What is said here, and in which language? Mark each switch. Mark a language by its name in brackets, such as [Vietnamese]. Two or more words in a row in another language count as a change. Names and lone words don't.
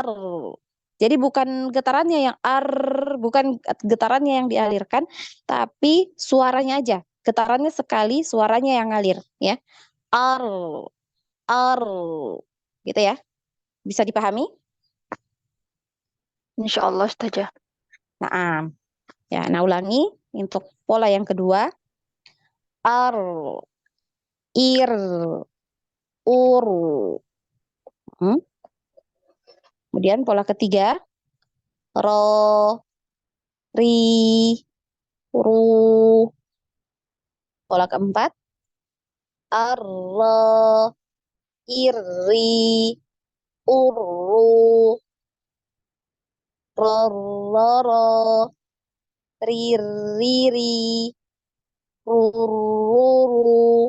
[Indonesian] Jadi bukan getarannya yang ar, bukan getarannya yang dialirkan, tapi suaranya aja. Getarannya sekali, suaranya yang ngalir ya. Ar, ar. Gitu ya. Bisa dipahami? [Arabic] Insya Allah [Indonesian] Ustazah. Nah, ya, nah ulangi untuk pola yang kedua. Ar, ir, ur. Kemudian pola ketiga. Ro, ri, ru. Pola keempat. Ar, iri, uru, roro, ririri, ruru.